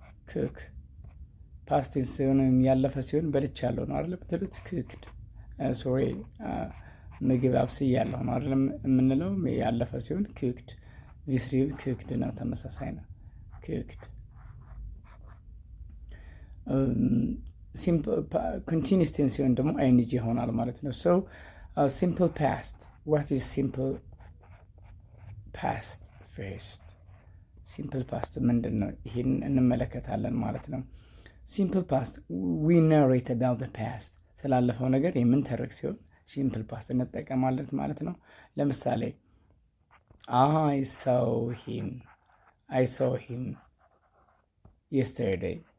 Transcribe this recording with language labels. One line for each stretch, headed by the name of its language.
Amharic: cook past tense ሲሆን ያለፈ ሲሆን በልቻለሁ ነው አይደል ብትሉት
English: cooked sorry
Amharic: ምግብ አብስያለሁ ነው አይደል የምንለው። ያለፈ ሲሆን
English: cooked v3 cooked
Amharic: ነው፣ ተመሳሳይ ነው cooked።
English: simple continuous tense
Amharic: ሲሆን ደግሞ ing ይሆናል ማለት ነው።
English: so simple past. What is simple past? First simple past
Amharic: ምንድን ነው? ይሄን እንመለከታለን ማለት ነው።
English: simple past we narrate about the past.
Amharic: ስላለፈው ነገር የምንተርክ ሲሆን simple past እንጠቀማለን ማለት ነው። ለምሳሌ
English: I saw him yesterday.